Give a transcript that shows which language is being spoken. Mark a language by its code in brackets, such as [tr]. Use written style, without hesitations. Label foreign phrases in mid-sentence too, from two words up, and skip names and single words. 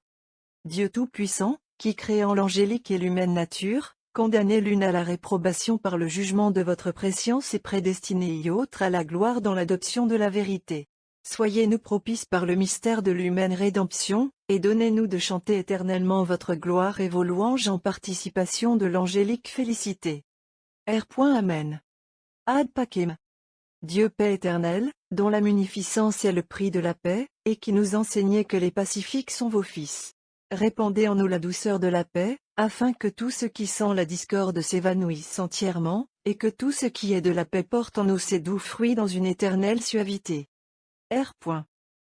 [fr] Dieu Tout-Puissant, qui créant l'angélique et l'humaine nature, condamnez l'une à la réprobation par le jugement de votre préscience et prédestinez y autre à la gloire dans l'adoption de la vérité. Soyez-nous propices par le mystère de l'humaine rédemption, et donnez-nous de chanter éternellement votre gloire et vos louanges en participation de l'angélique félicité. [la] Amen. Ad Pacem. [fr] Dieu paix éternelle, dont la munificence est le prix de la paix, et qui nous enseignez que les pacifiques sont vos fils. Répandez en nous la douceur de la paix, afin que tout ce qui sent la discorde s'évanouisse entièrement, et que tout ce qui est de la paix porte en nous ses doux fruits dans une éternelle suavité.